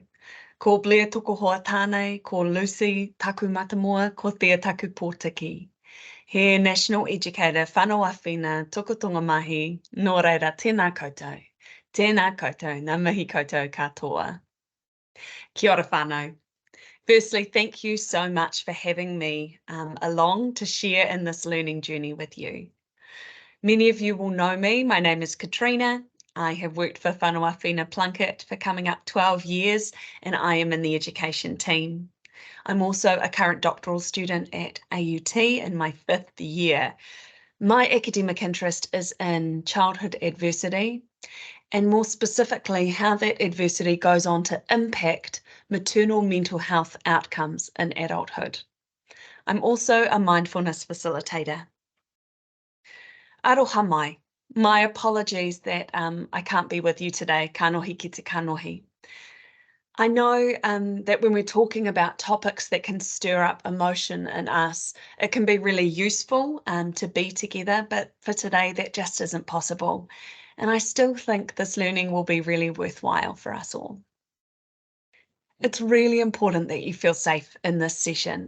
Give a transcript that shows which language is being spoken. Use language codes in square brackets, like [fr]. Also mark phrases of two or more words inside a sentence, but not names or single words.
[mi] Ko Blair tōku hoa tānei, ko Lucy taku matamoa, ko Thea taku pōtiki. He [en] National Educator [mi] whanau awhina tukutonga mahi, nō reira tēnā koutou. Tēnā koutou, ngā mihi koutou katoa. Kia ora whanau. [en] Firstly, thank you so much for having me along to share in this learning journey with you. Many of you will know me. My name is Katrina. I have worked for Whanau Awhina Plunkett for coming up 12 years, and I am in the education team. I'm also a current doctoral student at AUT in my 5th year. My academic interest is in childhood adversity, and more specifically, how that adversity goes on to impact maternal mental health outcomes in adulthood. I'm also a mindfulness facilitator. [mi] Aroha mai. [en] My apologies that I can't be with you today. [mi] Kanohi ki te kanohi. [en] I know that when we're talking about topics that can stir up emotion in us, it can be really useful to be together, but for today that just isn't possible. And I still think this learning will be really worthwhile for us all. It's really important that you feel safe in this session.